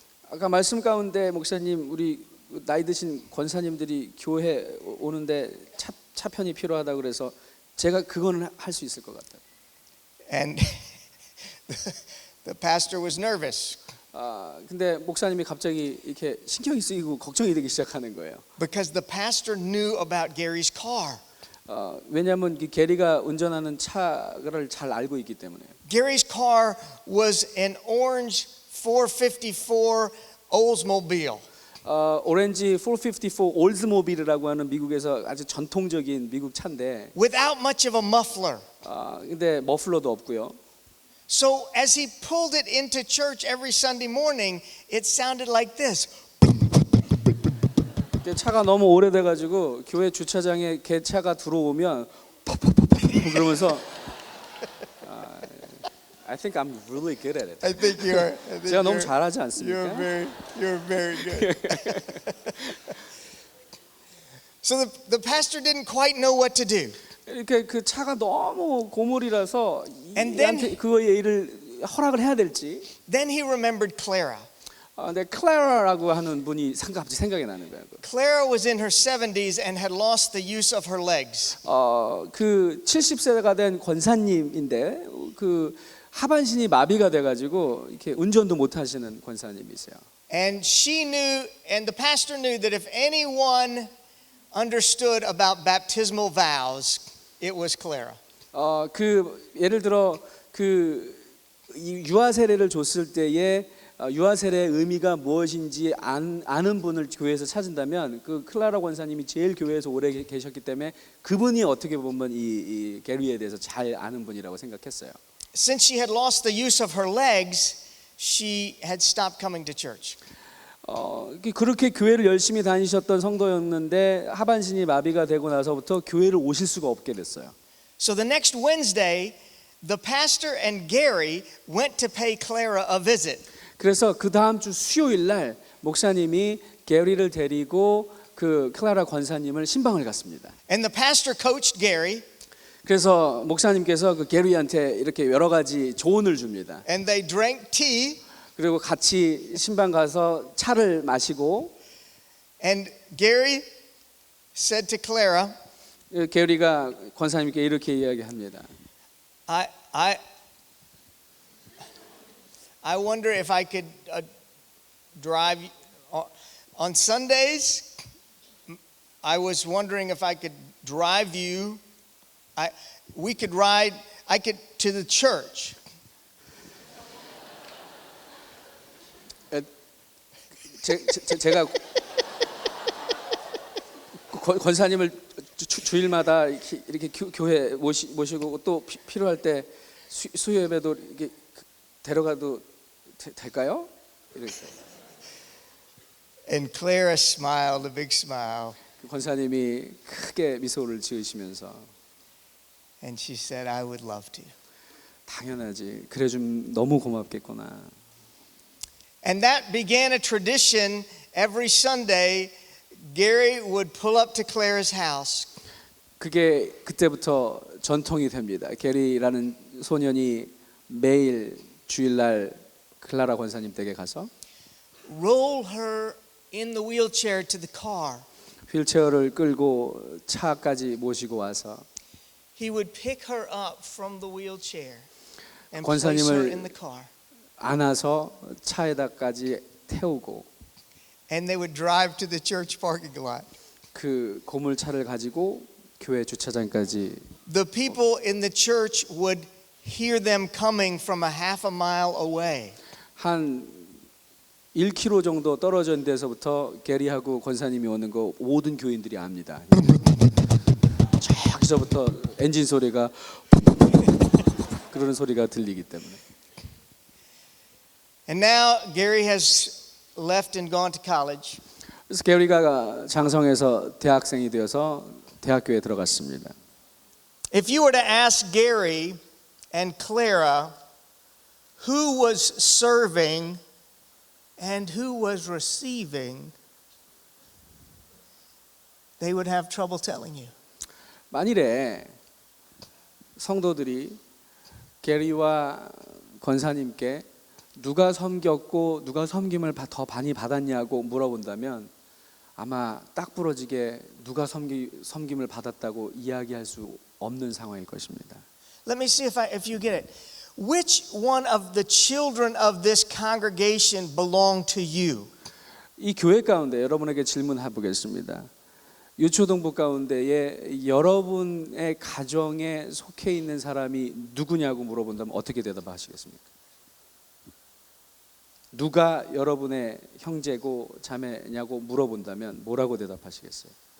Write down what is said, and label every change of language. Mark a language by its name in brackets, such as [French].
[Korean] 아까 말씀 가운데 목사님 우리 나이 드신 권사님들이 교회 오는데 차편이 필요하다 그래서 제가 그거는 할 수 있을 것 같아요. [English] And the pastor was nervous [Korean] 근데 목사님이 갑자기 이렇게 신경이 쓰이고 걱정이 되기 시작하는 거예요. [English] because the pastor knew about Gary's car. [Korean] 왜냐하면 게리가 운전하는 차를 잘 알고 있기 때문에. [English] Gary's car was an orange 454 Oldsmobile. [Korean] 오렌지 454 올즈모빌이라고 하는 미국에서 아주 전통적인 미국 차인데 [English] Without much of a muffler. [Korean] 근데 머플러도 없고요. [English] So as he pulled it into church every Sunday morning, it sounded like this. [Korean] 차가 너무 오래돼 가지고 교회 주차장에 개차가 들어오면 그러면서 [English] I think I'm really good at it. I think you're. [Korean] 제가 너무 잘하지 않습니까? [English] You're very good. So the pastor didn't quite know what to do. [Korean] 이렇게 그 차가 너무 고물이라서 [English] And [Korean] 이한테 그거에 일을 허락을 해야 될지. [English] Then he remembered Clara. [Korean] 근데 클라라라고 하는 분이 갑자기 생각이 나는 거예요. [English] Clara was in her 70s and had lost the use of her legs. [Korean] 그 70세가 된 권사님인데 그 하반신이 마비가 돼가지고 이렇게 운전도 못 하시는 권사님이세요. [English] And she knew, and the pastor knew that if anyone understood about baptismal vows, it was Clara. [Korean] 그 예를 들어 그 유아 세례를 줬을 때에 유아 세례의 의미가 무엇인지 아는 분을 교회에서 찾은다면 그 클라라 권사님이 제일 교회에서 오래 계셨기 때문에 그분이 어떻게 보면 이 게리에 대해서 잘 아는 분이라고 생각했어요. [English] Since she had lost the use of her legs, she had stopped coming to church. [Korean] 그렇게 교회를 열심히 다니셨던 성도였는데 하반신이 마비가 되고 나서부터 교회를 오실 수가 없게 됐어요. [English] So the next Wednesday, the pastor and Gary went to pay Clara a visit. [Korean] 그래서 그 다음 주 수요일 날 목사님이 게리를 데리고 그 클라라 권사님을 신방을 갔습니다. [English] And the pastor coached Gary. [Korean] 그래서 목사님께서 그 게리한테 이렇게 여러 가지 조언을 줍니다. [English] And they drank tea. [Korean] 그리고 같이 신방 가서 차를 마시고 [English] And Gary said to Clara, [Korean] 게리가 권사님께 이렇게 이야기합니다. [English] I wonder if I could drive on Sundays. I was wondering if I could drive you we could ride. I could to the church. [Korean] 제가 권사님을 주일마다 이렇게 교회 모시고 또 필요할 때 수요예배도 이렇게 데려가도 될까요? 이렇게. [English] And Clara smiled a big smile, [Korean] 권사님이 크게 미소를 지으시면서 [English] and she said, "I would love to." [Korean] 당연하지. 그래 좀 너무 고맙겠구나. [English] And that began a tradition. Every Sunday, Gary would pull up to Clara's house. [Korean] 그게 그때부터 전통이 됩니다. 게리라는 소년이 매일 주일날 클라라 권사님 댁에 가서 [English] roll her in the wheelchair to the car. [Korean] 휠체어를 끌고 차까지 모시고 와서 [English] He would pick her up from the wheelchair and place her in the car. [Korean] 안아서 차에다까지 태우고 [English] And they would drive to the church parking lot. [Korean] 그 고물차를 가지고 교회 주차장까지. [English] The people in the church would hear them coming from a half a mile away. [Korean] 한 1km 정도 떨어진 데서부터 게리하고 권사님이 오는 거 모든 교인들이 압니다. 저기서부터 엔진 소리가 그러는 소리가 들리기 때문에. [English] And now Gary has left and gone to college. [Korean] 그래서 게리가 장성해서 대학생이 되어서 대학교에 들어갔습니다. [English] If you were to ask Gary and Clara who was serving and who was receiving, they would have trouble telling you. [Korean] 만일에 성도들이 게리와 권사님께 누가 섬겼고 누가 섬김을 더 많이 받았냐고 물어본다면 아마 딱 부러지게 누가 섬김을 받았다고 이야기할 수 없는 상황일 것입니다. [English] Let me see if you get it. Which one of the children of this congregation belong to you? [Korean] 이 교회 가운데 여러분에게 질문해 보겠습니다. 유초동부 가운데에 여러분의 가정에 속해 있는 사람이 누구냐고 물어본다면 어떻게 대답하시겠습니까? 누가 여러분의 형제고 자매냐고 물어본다면 뭐라고 대답하시겠어요?